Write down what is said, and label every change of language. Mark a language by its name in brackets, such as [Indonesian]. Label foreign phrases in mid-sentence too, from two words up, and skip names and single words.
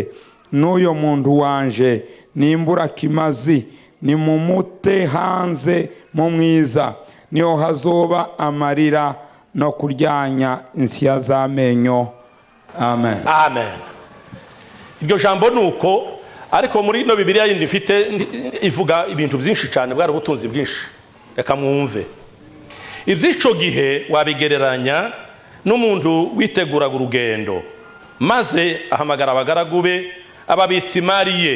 [Rundi] N'uyo muntu wanje nimbura kimazi, ni mumute hanze mu mwiza, niho hazoba amarira no kuryanya insya z'amenyo. Amen. Amen. [Kinyarwanda] Iryo jambo nuko, ariko muri no Bibiliya yindi mfite ivuga ibintu byinshi cyane, bwari ubutunzi bwinshi. Reka mwumve. [Rundi] Iby'ico gihe wabigereranya n'umuntu witeguraga urugendo, maze ahamagara abagaragu be, ababitsi imari ye.